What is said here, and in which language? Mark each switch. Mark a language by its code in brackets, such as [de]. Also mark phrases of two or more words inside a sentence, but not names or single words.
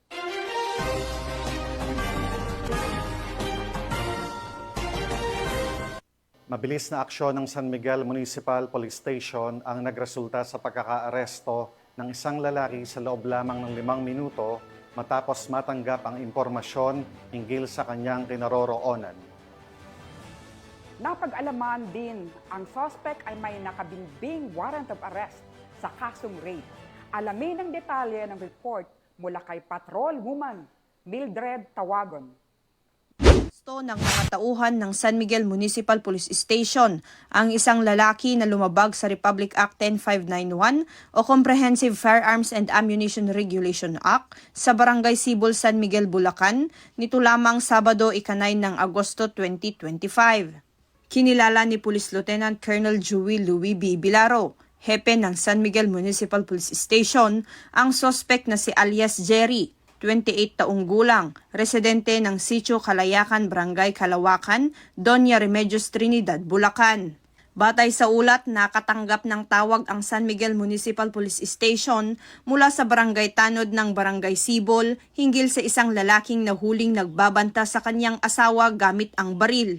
[tl] Mabilis na aksyon ng San Miguel Municipal Police Station ang nagresulta sa pagkakaaresto ng isang lalaki sa loob lamang ng 5 minuto matapos matanggap ang impormasyon hinggil sa kanyang kinaroroonan. Napag-alaman din ang suspect ay may nakabimbing [en] warrant of arrest [tl] sa kasong rape. Alamin ang detalye ng report mula kay Patrol Woman Mildred Tawagon. Ng mga tauhan ng San Miguel Municipal Police Station ang isang lalaki na lumabag sa Republic Act 10591 o Comprehensive Firearms and Ammunition Regulation Act sa Barangay Sibol, San Miguel, Bulacan nito lamang Sabado, 9 ng Agosto 2025. Kinilala ni Police Lieutenant Colonel Joey Louis B. Bilaro, hepe ng San Miguel Municipal Police Station, ang suspect na si alias Jerry, 28 taong gulang, residente ng Sitio Kalayakan, Barangay Kalawakan, Doña Remedios Trinidad, Bulacan. Batay sa ulat, nakatanggap ng tawag ang San Miguel Municipal Police Station mula sa Barangay Tanod ng Barangay Sibol hinggil sa isang lalaking nahuling nagbabanta sa kanyang asawa gamit ang baril.